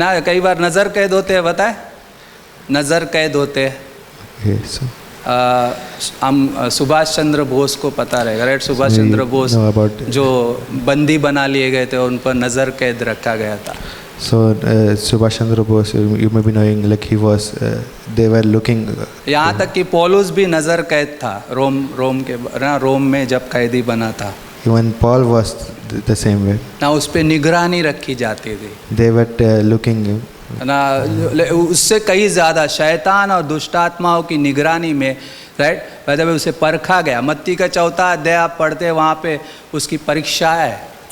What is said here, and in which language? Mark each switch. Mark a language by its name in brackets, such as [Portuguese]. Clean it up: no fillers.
[Hindi] ना कई बार नज़र कैद होते हैं, बताए नज़र कैद होते हैं। [English] Okay, so [Hindi] हम सुभाष चंद्र बोस को पता रहेगा right, Subhash [English] So we [Hindi] Chandra Bose [English] know about- [Hindi] जो बंदी बना लिए गए थे, उन पर नज़र कैद रखा गया था। [English] So Subhash Chandra Bose, you may be knowing, like he was, they were looking. [Hindi] यहाँ तक कि पौलुस भी नज़र कैद था रोम में जब कैदी बना था [English] Even Paul was the same way. [Hindi] ना, उस पर निगरानी रखी जाती थी [English] They were looking. [Hindi] ना, उससे कई ज़्यादा शैतान और दुष्टात्माओं की निगरानी में राइट वैसे में उसे परखा गया। मत्ती का 4 अध्याय आप पढ़ते हैं, वहाँ पे उसकी परीक्षा है।